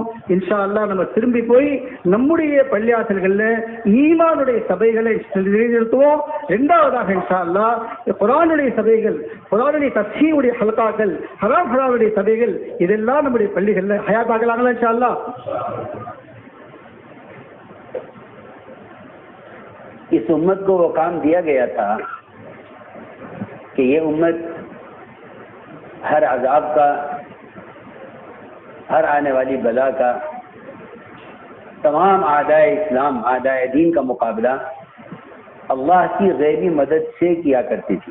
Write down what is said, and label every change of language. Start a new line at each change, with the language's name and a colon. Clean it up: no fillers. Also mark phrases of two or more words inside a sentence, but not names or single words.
Arabic: إن شاء الله
Tamil: நம்ம திரும்பி போய் நம்முடைய பள்ளியாசல்கள்ல ஈமானுடைய சபைகளை நிலைநிறுத்துவோம். 2வதாக
Arabic: إن شاء الله
Tamil: குர்ஆனுடைய சபைகள், குர்ஆனுடைய தஃசீருடைய ஹல்காக்கள், ஹராம் ஹலாலுடைய சபைகள், இதெல்லாம் நம்முடைய பள்ளிகள்ல ஹயாத்தாக்கலாங்களா
Arabic: إن شاء الله.
Hindi: इस उम्मत को वो काम दिया गया था कि ये उम्मत हर अजाब का, हर आने वाली बला का, तमाम आदाए इस्लाम, आदाए दीन का मुकाबला अल्लाह की गैबी मदद से किया करती थी.